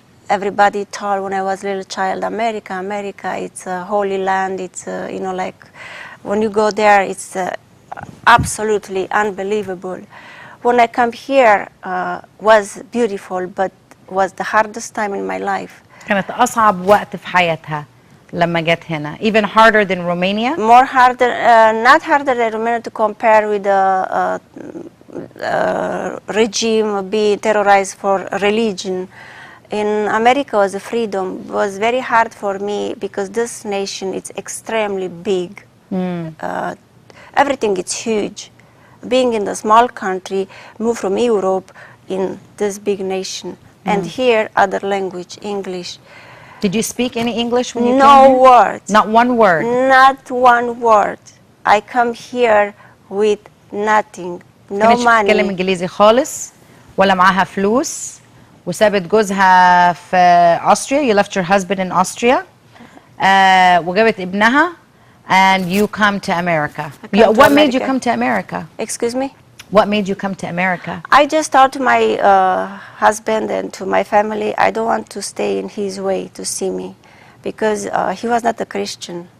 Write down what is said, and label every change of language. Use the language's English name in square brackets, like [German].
[English] Everybody told when I was a little child, America, it's a holy land. It's, you know, like when you go there, it's absolutely unbelievable. When I come here, was beautiful, but was the hardest time in my life. [Arabic] كانت أصعب وقت في حياتها لما جت هنا. [English] Even harder than Romania? More harder, not harder than Romania to compare with the regime being terrorized for religion. In America was a freedom. It was very hard for me because this nation is extremely big. Everything is huge. Being in the small country, move from Europe in this big nation. And here, other language, English. Did you speak any English when you came No here? words. Not one word? Not one word. I come here with nothing. No [Arabic] كانتش بتتكلم [English] money. [Arabic] إنجليزي خالص ولا معاها فلوس وسابت جوزها في أستريا. [English] You left your husband in Austria. [Arabic] وجابت ابنها. [English] And you come to America. What made you come to America? Excuse me? What made you come to America? I just told to my husband and to my family, I don't want to stay in his way to see me because he was not a Christian.